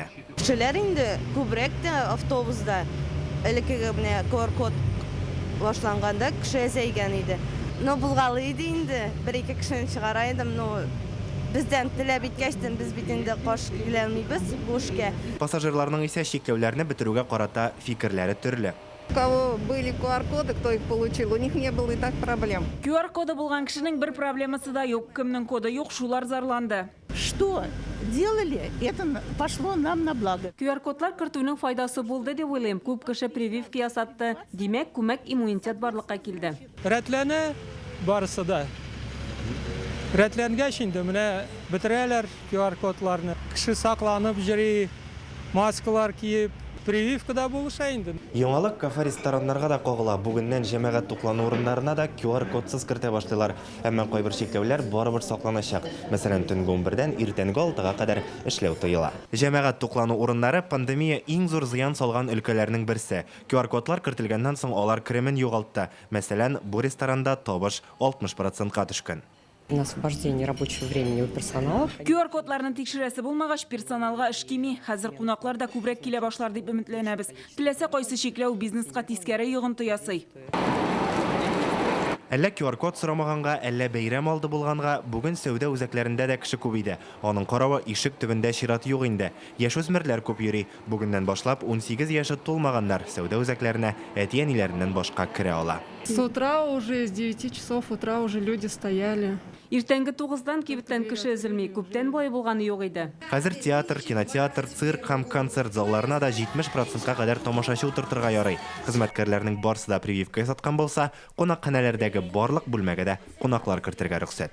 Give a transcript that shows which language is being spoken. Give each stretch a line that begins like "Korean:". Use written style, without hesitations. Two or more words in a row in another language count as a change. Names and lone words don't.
Tatar: Кешеләр инде күбрәк тә автобуста. Элекеге менә QR-код башланганда кеше әзәйгән иде. Но булгалы иде инде. 1-2 кешене чыгара идем, но бездән теләп иткәчтен без бит инде каш киләлмибез бу эшкә. Пассажирларның исә чикләүләрне бетерүгә карата фикерләре төрле.
Russian: У кого были QR-коды, кто их получил, у них не было и так проблем.
Tatar: QR-коды булган кешенең бер проблемасы да юк, кемнең коды юк, шулар зарланды.
Russian: что делали, это пошло нам на благо.
Tatar: QR-кодлар кертүнең файдасы булды дип уйлыйм. Күп кеше прививка ясатты. Димәк, күмәк иммунитет барлыкка килде. Рәтләнә барысы да. Рәтләнгәч инде менә бетерәләр QR-кодларны. Кеше сакланып йөри, маскалар киеп, прививка да булыша инде. Яңалык кафе рестораннарга да кагыла. Бүгеннән җәмәгать туклану урыннарына да QR-кодсыз кертә башлыйлар. Әмма кайбер чикләүләр барыбер сакланачак. Мәсәлән, төнге 11-дән иртәнге 6-га кадәр эшләү тыела. Җәмәгать туклану урыннары пандемия иң зур зыян салган өлкәләрнең берсе. QR-кодлар кертелгәннән соң алар кремен югалтты. Мәсәлән, бу ресторанда табыш 60%-ка төшкән.
Russian: На освобождение рабочего времени у персонала.
Tatar: QR-кодларны тикшерәсе булмагач, персоналга эш кими. Хәзер кунаклар да күбрәк килә башлар дип өметләнәбез. Теләсә кайсы чикләү бизнеска тискәре йогынты ясый. Әллә QR-код сорамаганга, әллә бәйрәм алды булганга, бүген сәүдә үзәкләрендә дә кеше күп иде. Аның каравы ишек төбендә чират юк инде. Яшүсмерләр күп йөри. Бүгеннән башлап 18 яшы тулмаганнар сәүдә үзәкләренә әти-әниләреннән башка керә ала.
Russian: С утра уже, с 9 часов утра уже люди стояли.
Tatar: Иртәнге 9-дан кибеттән кеше эзелми, күптән бай булганы юк иде. Хәзер театр, кинотеатр, цирк һәм концерт залларына да 70%-ка кадәр тамашачы утыртырга ярый. Хезмәткәрләрнең барысы да прививка ясаткан булса, кунакханәләрдәге барлык бүлмәгә дә кунаклар кертергә рөхсәт.